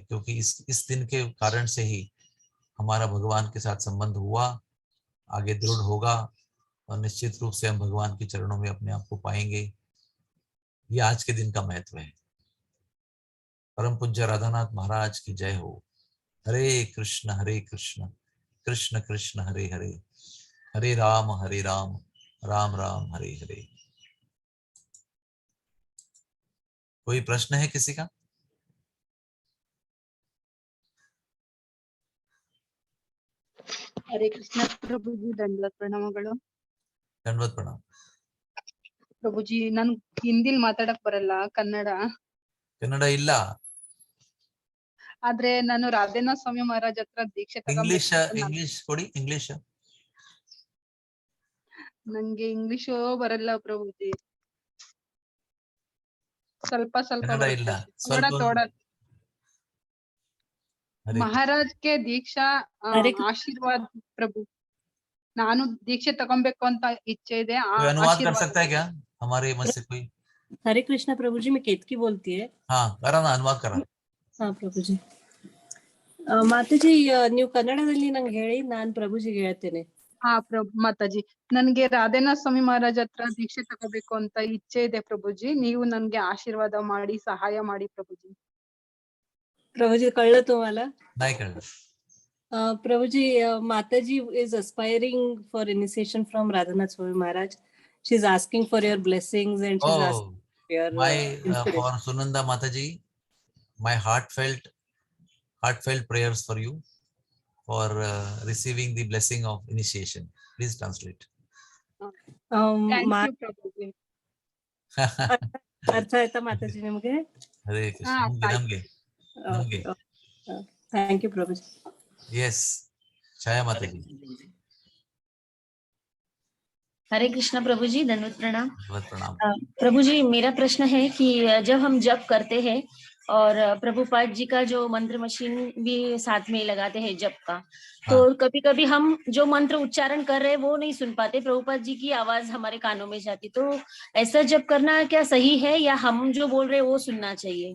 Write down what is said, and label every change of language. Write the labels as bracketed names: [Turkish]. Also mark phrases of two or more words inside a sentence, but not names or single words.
[Hindi] क्योंकि इस दिन के कारण से ही हमारा भगवान के साथ संबंध हुआ, आगे दृढ़ होगा और निश्चित रूप से हम भगवान के चरणों में अपने आप को पाएंगे। ये आज के दिन का महत्व है। परम पूज्य राधानाथ महाराज की जय हो। हरे कृष्ण कृष्ण कृष्ण हरे हरे, हरे राम राम राम हरे हरे। कोई प्रश्न है किसी का? हरे कृष्ण प्रभुजी, [Kannada] ದಂಡವತ್ ಪ್ರಣಾಮಗಳು. ದಂಡವತ್ ಪ್ರಣಾಮ ಪ್ರಭುಜಿ, ನನ್ ಹಿಂದಿಲ್ ಮಾತಾಡಕ್ ಬರಲ್ಲ, ಕನ್ನಡ ಇಲ್ಲ. ಆದ್ರೆ ನಾನು ರಾಧೇನಾಥ ಸ್ವಾಮಿ ಮಹಾರಾಜ್ ಹತ್ರ ದೀಕ್ಷೆ ಇಂಗ್ಲಿಷ್ ತಗೊಂಡ್ಬೇಕು. ಕೊಡಿ. ಇಂಗ್ಲಿಷ್ ನಂಗೆ ಇಂಗ್ಲಿಷ್ ಬರಲ್ಲ ಪ್ರಭುಜಿ, ಸ್ವಲ್ಪ ಕನ್ನಡ ಇಲ್ಲ, ಬರುತ್ತೆ. ತೋಡ ಮಹಾರಾಜ್ಗೆ ದೀಕ್ಷಾ ಆಶೀರ್ವಾದ ಪ್ರಭು. ನಾನು ದೀಕ್ಷೆ ತಗೊಬೇಕು ಅಂತ ಇಚ್ಛೆ ಇದೆ. [Hindi] अनुवाद कर सकता है क्या हमारे मत से कोई? हरे कृष्ण प्रभु जी, मैं केतकी बोलती है. [Marathi] हाँ, करा ना, अनुवाद करा. [Hindi] हाँ प्रभु जी. [Kannada] ಮಾತಾಜಿ, ನೀವು ಕನ್ನಡದಲ್ಲಿ ನಂಗೆ ಹೇಳಿ, ನಾನು ಪ್ರಭುಜಿಗೆ ಹೇಳ್ತೇನೆ. ಹಾ ಮಾತಾಜಿ, ನನ್ಗೆ ರಾಧೇನಾಥ ಸ್ವಾಮಿ ಮಹಾರಾಜ್ ಹತ್ರ ದೀಕ್ಷೆ ತಗೋಬೇಕು ಅಂತ ಇಚ್ಛೆ ಇದೆ ಪ್ರಭುಜಿ. ನೀವು ನನ್ಗೆ ಆಶೀರ್ವಾದ ಮಾಡಿ, ಸಹಾಯ ಮಾಡಿ ಪ್ರಭುಜಿ. [Marathi] प्रभुजी, कळलं तुम्हाला? नाही कळलं. [Hindi] प्रभुजी, माताजी [English] is aspiring for initiation from Radhanath Swami Maharaj. She's asking for your blessings and she's asking for your for Sunanda Mataji, my heartfelt prayers for you for receiving the blessing of initiation. Please translate. Thank you ಪ್ರಭುಜಿ. [Kannada] ಅರ್ಥ ಆಯ್ತಾ ಮಾತಾಜಿ ನಿಮಗೆ? ಹರೇ ಕೃಷ್ಣ. ನಮಗೆ [English] Thank you [Hindi] प्रभु जी. यस, छाया माता जी. हरे कृष्ण प्रभु जी, दंडवत प्रणाम. प्रणाम. प्रभु जी, मेरा प्रश्न है कि जब हम जप करते हैं और प्रभुपाद जी का जो मंत्र मशीन भी साथ में लगाते हैं जप का, तो कभी कभी हम जो मंत्र उच्चारण कर रहे हैं वो नहीं सुन पाते, प्रभुपाद जी की आवाज हमारे कानों में जाती, तो ऐसा जप करना क्या सही है या हम जो बोल रहे हैं वो सुनना चाहिए?